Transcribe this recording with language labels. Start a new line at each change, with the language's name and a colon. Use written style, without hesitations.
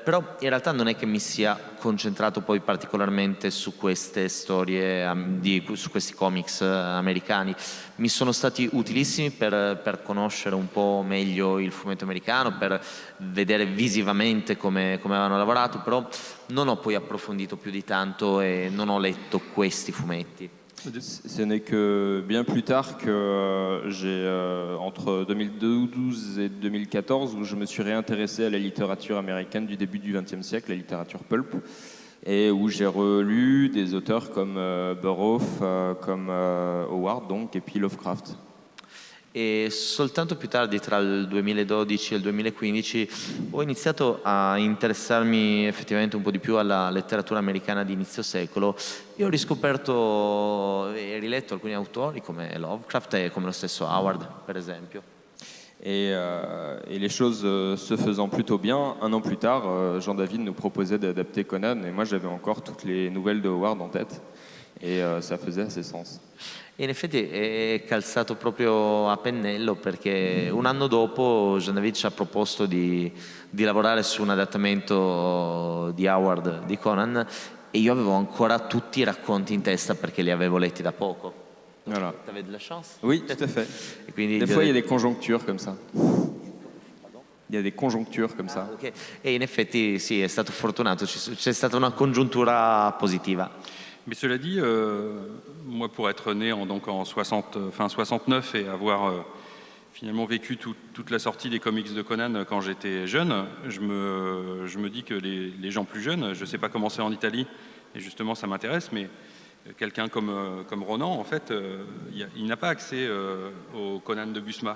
Italian: Però in realtà non è che mi sia concentrato poi particolarmente su queste storie, su questi comics americani. Mi sono stati utilissimi per conoscere un po' meglio il fumetto americano, per vedere visivamente come avevano lavorato, però non ho poi approfondito più di tanto e non ho letto questi fumetti.
French: Ce n'est que bien plus tard que j'ai, entre 2012 et 2014, où je me suis réintéressé à la littérature américaine du début du XXe siècle, la littérature pulp, et où j'ai relu des auteurs comme Burroughs, comme Howard, donc, et puis Lovecraft.
Italian: E soltanto più tardi, tra il 2012 e il 2015, ho iniziato a interessarmi effettivamente un po' di più alla letteratura americana di inizio secolo e ho riscoperto e riletto alcuni autori come Lovecraft e come lo stesso Howard, per esempio.
French: Et les choses se faisant plutôt bien, un an plus tard, Jean-David nous proposait d'adapter Conan, et moi j'avais encore toutes les nouvelles de Howard en tête, et ça faisait assez sens.
Italian: E in effetti è calzato proprio a pennello perché un anno dopo Jean-David ci ha proposto di lavorare su un adattamento di Howard di Conan e io avevo ancora tutti i racconti in testa perché li avevo letti da poco.
French: Voilà. T'avais de la chance? Oui, tout à fait.
Italian: E quindi
French: des fois, il y a des conjonctures comme ça. Il y a des conjonctures comme ça. Okay.
Italian: E in effetti sì, è stato fortunato, c'è stata una congiuntura positiva.
French: Mais cela dit, moi pour être né fin 69 et avoir finalement vécu toute la sortie des comics de Conan quand j'étais jeune, je me dis que les gens plus jeunes, je ne sais pas comment c'est en Italie, et justement ça m'intéresse, mais quelqu'un comme Ronan, en fait, il n'a pas accès au Conan de Busma.